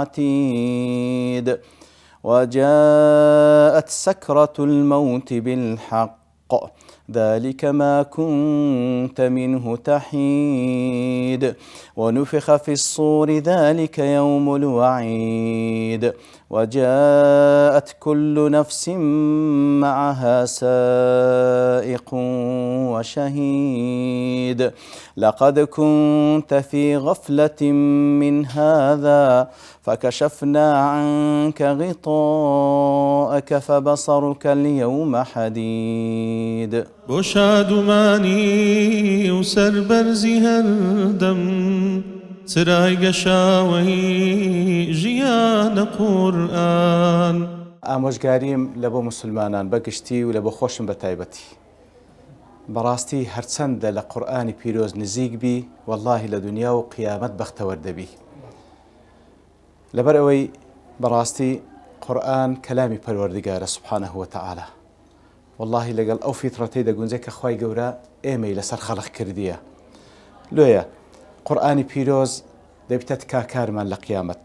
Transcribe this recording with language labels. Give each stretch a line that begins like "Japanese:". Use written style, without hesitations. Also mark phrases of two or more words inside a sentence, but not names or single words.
Arabic: عتيد وجاءت سكرة الموت بالحق ذلك ما كنت منه تحيد ونفخ في الصور ذلك يوم الوعيد وجاءت كل نفس معها سائق وشهيد لقد كنت في غفلة من هذا فكشفنا عنك غطاءك فبصرك اليوم حديد.
Central Kurdish: بۆ شادومانی و سەربەرزی هەردەم چرای گەشاوەی ژیانە قورئان. ئامۆژگاریم لە بۆ مسلمانان بەگشتی و لە بۆ خۆشم بە تایبەتی بەڕاستی هەرچەندە لە قورئانی پیرۆز نزیک بی واللهی لە دنیا و قیامەت بەختەوەر دەبی لەبەر ئەوەی بەڕاستی قورئان کەلامی پەروەردگارە
Arabic: سوبحانەه وتەعالە
Central Kurdish: واللهی لەگەڵ ئەو فیترەتەی دەگونجێت کە خوای گەورە ئێمەی لەسەر خەڵق کردیە لۆیە قورئانی پیرۆز دەبێتە تکاکارمان لە قیامەت.